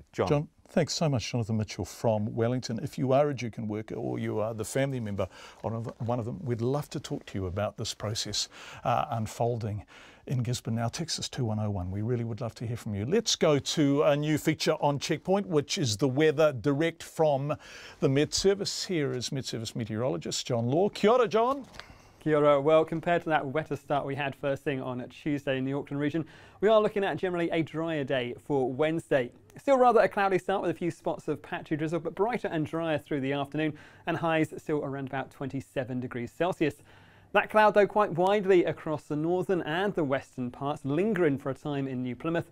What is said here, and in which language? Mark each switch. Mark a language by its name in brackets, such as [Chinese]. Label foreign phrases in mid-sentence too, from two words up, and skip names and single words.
[English] John, thanks so much, Jonathan Mitchell from Wellington. If you are a Jukin worker or you are the family member of one of them, we'd love to talk to you about this process unfolding in Gisborne. Now, Texas 2101, we really would love to hear from you. Let's go to a new feature on Checkpoint, which is the weather direct from the Met Service. Here is Met Service meteorologist John Law. [Māori] Kia ora, John. Kia ora. [English] Well, compared to that wetter start we had first thing on Tuesday in the Auckland region, we are looking at generally a drier day for Wednesday. Still rather a cloudy start with a few spots of patchy drizzle, but brighter and drier through the afternoon, and highs still around about 27 degrees Celsius. That cloud, though, quite widely across the northern and the western parts, lingering for a time in New Plymouth.